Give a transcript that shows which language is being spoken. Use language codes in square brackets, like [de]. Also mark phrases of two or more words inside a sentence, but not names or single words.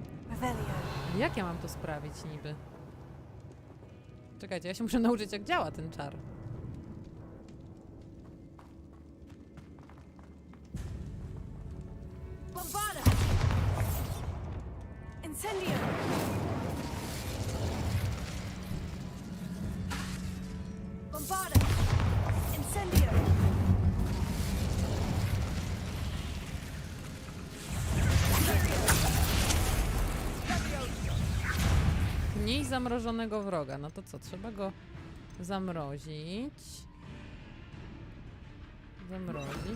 [pl] Revelio. Jak ja mam to sprawić niby? Czekajcie, ja się muszę nauczyć jak działa ten czar. Bombarda! Incendio! Bombarda! Incendio! Mniej zamrożonego wroga. No to co? Trzeba go zamrozić. Zamrozić.